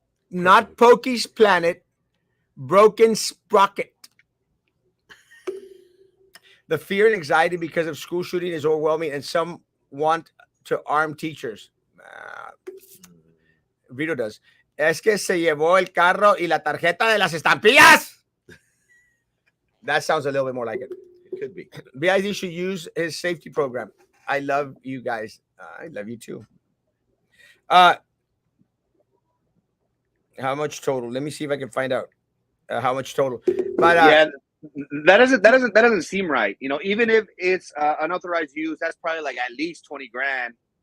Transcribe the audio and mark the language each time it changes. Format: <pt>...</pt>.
<en>Not Pokey's Planet, broken sprocket. The fear and anxiety because of school shooting is overwhelming, and some want to arm teachers. Vito does.</en> <es>Es que se llevó el carro y la tarjeta de las estampillas.</es> <en>That sounds a little bit more like it. It could be. BID should use his safety program. I love you guys. I love you too. How much total? Let me see if I can find out how much total. But yeah, that doesn't seem right. Even if it's unauthorized use, that's probably like at least 20 grand.</en>